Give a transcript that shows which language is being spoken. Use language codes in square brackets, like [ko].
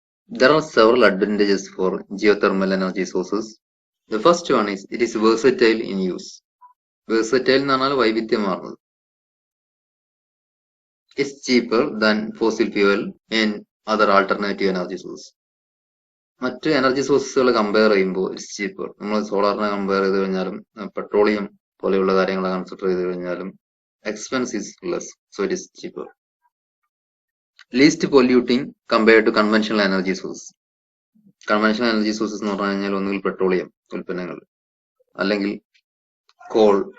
[en] There are several advantages for geothermal energy sources. The first one is it is versatile in use. [ml] Versatile എന്ന് പറഞ്ഞാൽ വൈവിധ്യമാർന്നത്. [en] It's cheaper than fossil fuel and other alternative energy sources. [ml] മറ്റ് energy സോഴ്സുകൾ compare ചെയ്യുമ്പോൾ [en] It's cheaper. [ml] നമ്മൾ സോളാറിനെ compare ചെയ്ത് കഴിഞ്ഞാലും petroleum പോലെയുള്ള കാര്യങ്ങളെ കൺസിഡർ ചെയ്ത് കഴിഞ്ഞാലും [en] Expense is less, so it is cheaper. Least polluting compared to conventional energy source. [ml] Conventional energy sources എന്ന് പറഞ്ഞു കഴിഞ്ഞാൽ ഒന്നുകിൽ പെട്രോളിയം ഉൽപ്പന്നങ്ങൾ അല്ലെങ്കിൽ കോൾ.